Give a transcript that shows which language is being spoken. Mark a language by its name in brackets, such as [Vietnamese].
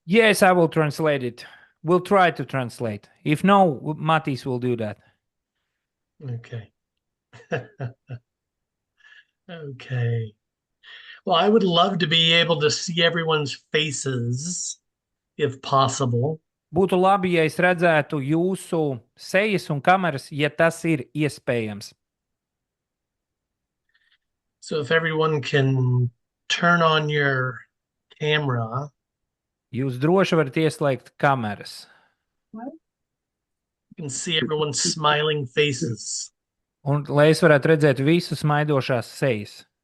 [English] Yes, I will translate it. We'll try to translate. If no, Matis will do that. Okay. Okay. Well, I would love to be able to see everyone's faces, if possible. [Latvian] Būtu labi, ja es redzētu jūsu sejas un kameras, ja tas ir iespējams. [English] So if everyone can turn on your camera. [Latvian] Jūs droši varat ieslēgt kameras. [English] You can see everyone's smiling faces. [Latvian] Un lai es varētu redzēt visu smaidošās sejas.